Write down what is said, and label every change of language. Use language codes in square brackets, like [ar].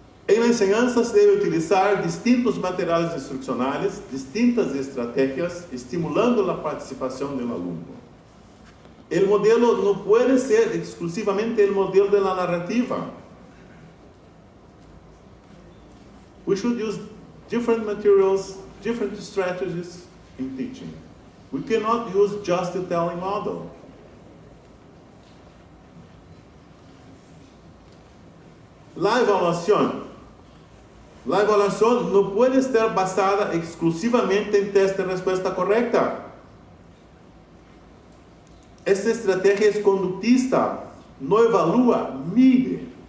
[es] En la enseñanza se debe utilizar distintos materiales instruccionales, distintas estrategias, estimulando la participación del alumno. El modelo no puede ser exclusivamente el modelo de la narrativa. [en] We should use different materials, different strategies in teaching. We cannot use just the telling model. [es] La evaluación no puede estar basada exclusivamente en test de respuesta correcta. Esta estrategia es conductista, no evalúa, mide.